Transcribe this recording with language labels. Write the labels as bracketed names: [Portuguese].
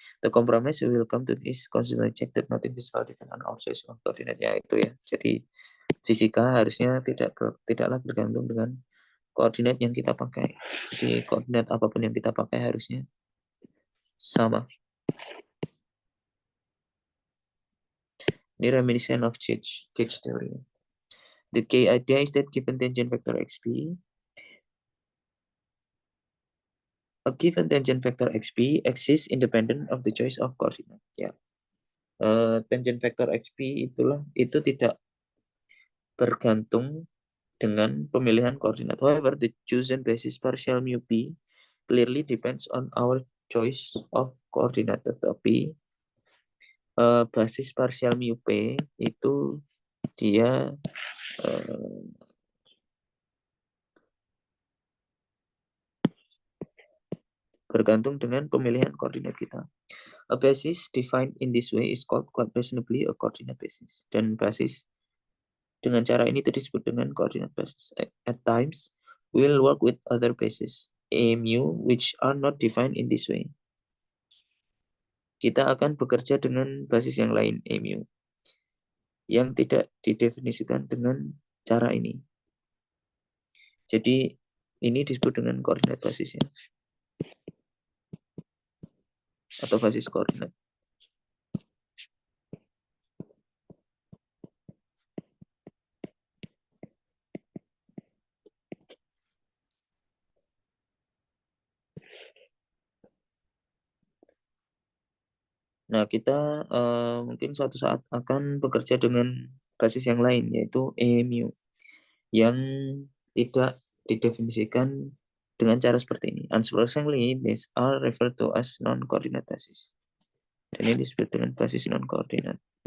[English] The compromise we will come to is constantly check that nothing physical depend on our choice of coordinate [Indonesian] ya itu ya. Jadi fisika harusnya tidaklah bergantung dengan koordinat yang kita pakai. Jadi koordinat apapun yang kita pakai harusnya sama. Ini [English] reminiscent of Cage theory. The key idea is that given tangent vector xp, a given tangent vector xp exists independent of the choice of coordinate. [Indonesian] Ya, tangent vector xp itu tidak bergantung dengan pemilihan koordinat. [English] However, the chosen basis partial mu p clearly depends on our choice of [Indonesian] koordinat, tetapi basis parsial mu P itu dia bergantung dengan pemilihan koordinat kita. [English] A basis defined in this way is called quite reasonably a coordinate basis. [Indonesian] Dan basis dengan cara ini itu disebut dengan coordinate basis. [English] At times, we will work with other bases, A mu, which are not defined in this way. [Indonesian] Kita akan bekerja dengan basis yang lain, A mu, yang tidak didefinisikan dengan cara ini. Jadi, ini disebut dengan koordinat basisnya, atau basis koordinat. Nah, kita mungkin suatu saat akan bekerja dengan basis yang lain, yaitu E mu, yang tidak didefinisikan dengan cara seperti ini. [English] Unsurprisingly, these are referred to as non-coordinate basis. [Indonesian] Dan ini disebut dengan basis non-koordinat.